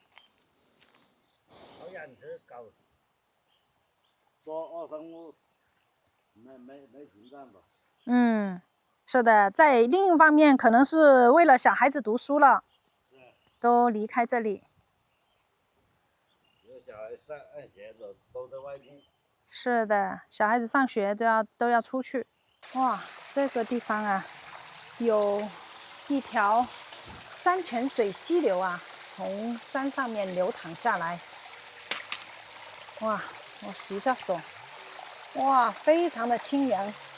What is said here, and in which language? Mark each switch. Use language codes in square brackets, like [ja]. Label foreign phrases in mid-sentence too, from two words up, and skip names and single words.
[zh] 搞養殖搞做2生物，沒停站吧？是的，在另一方面可能是為了小孩子讀書了，都離開這裡。有小孩上學的都在外面。是的，小孩子上學都要出去。哇，這個地方啊，有一條山泉水溪流啊，從山上面流淌下來。哇，我洗一下手。哇，非常的清涼。